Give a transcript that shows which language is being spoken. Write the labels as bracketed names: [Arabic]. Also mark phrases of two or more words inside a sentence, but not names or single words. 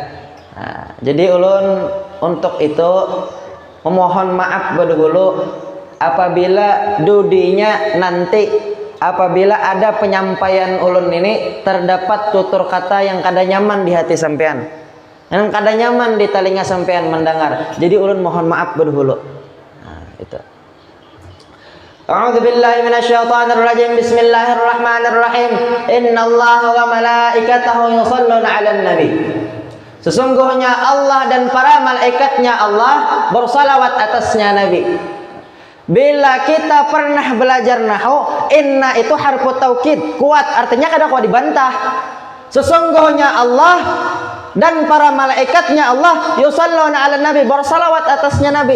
[Banjar] Nah, jadi ulun untuk itu memohon maaf dulu apabila dudinya nanti apabila ada penyampaian ulun ini terdapat tutur kata yang kada nyaman di hati sampean, yang kada nyaman di telinga sampean mendengar. Jadi ulun mohon maaf dulu. Nah, itu. [Arabic] أعوذ بالله من الشيطان الرجيم. بسم الله الرحمن الرحيم. إن الله وملائكته يصلون على النبي. [Banjar] Sesungguhnya Allah dan para malaikatnya Allah bersalawat atasnya Nabi. Bila kita pernah belajar nahwu, inna itu [Arabic] حرف توكيد, [Banjar] kuat, artinya kada kuat dibantah. Sesungguhnya Allah dan para malaikatnya Allah [Arabic] يصلون على النبي, [Banjar] bersalawat atasnya Nabi.